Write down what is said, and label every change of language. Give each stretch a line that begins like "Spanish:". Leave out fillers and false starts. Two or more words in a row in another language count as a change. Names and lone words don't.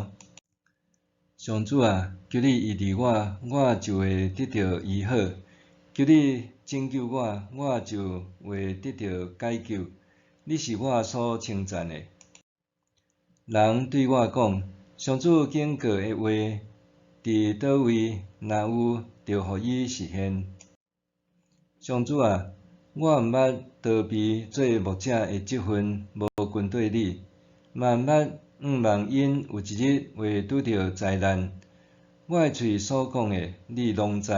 Min Nan Chinese: 上主啊，求你医治我，我就会得到医好；求你拯救我，我就会得到解救。你是我所称赞的。人对我讲：上主警告的话伫倒位？若有，就互伊实现。上主啊，我毋捌逃避做牧者的职分，无跟对你，嘛毋捌仰望因有一日会拄着灾难。我的喙所讲的，你拢知。